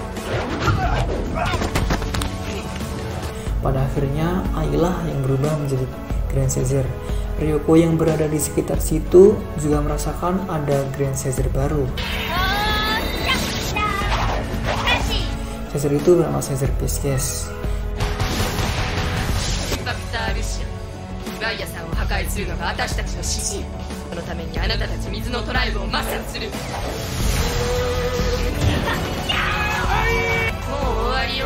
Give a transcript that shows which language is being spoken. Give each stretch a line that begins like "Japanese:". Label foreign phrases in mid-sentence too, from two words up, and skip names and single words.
Indonesian: Pada akhirnya, Ayla yang berubah menjadi Grand Caesar. Ryoko yang berada di sekitar situ juga merasakan ada Grand Caesar baru. Caesar itu bernama Caesar Pisces.
Japanese: ガイアさんを破壊するのが私たちの指示。そのためにあなたたち水のトライブを抹殺する。もう終わりよ。